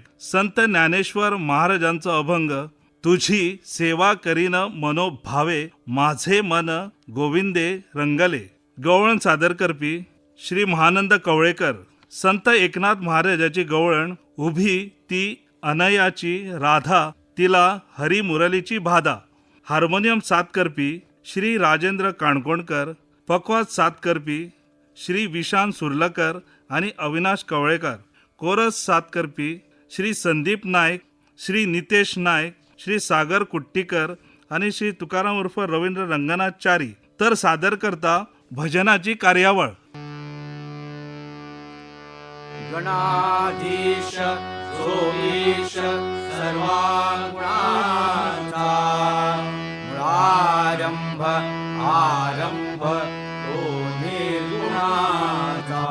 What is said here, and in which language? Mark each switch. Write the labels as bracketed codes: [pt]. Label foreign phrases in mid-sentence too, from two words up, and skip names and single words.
[kok] संत ज्ञानेश्वर महाराजांचो अभंग [mr] तुझी सेवा करीन मनोभावे माझे मन गोविंदे रंगले. [kok] गवळण सादर करपी श्री महानंद कवळेकर. संत एकनाथ महाराजाची गवळण [mr] उभी ती अनयाची राधा तिला हरी मुरलीची बाधा. [kok] हार्मोनियम साथ करपी श्री राजेंद्र काणकोणकर. पकवाज साथ करपी श्री विशांत सुर्लकर आणि अविनाश कवळेकर. कोरस साथ करपी श्री संदीप नाईक, श्री नितेश नाईक, श्री सागर कुट्टीकर आणि श्री तुकाराम उर्फ रवींद्र रंगनाथ चारी. तर सादर करता भजनाची कार्यावळ. [mr] गणाधीश सोमेश सर्वांगुणांचा मुळारंभ आरंभ तो निर्गुणाचा.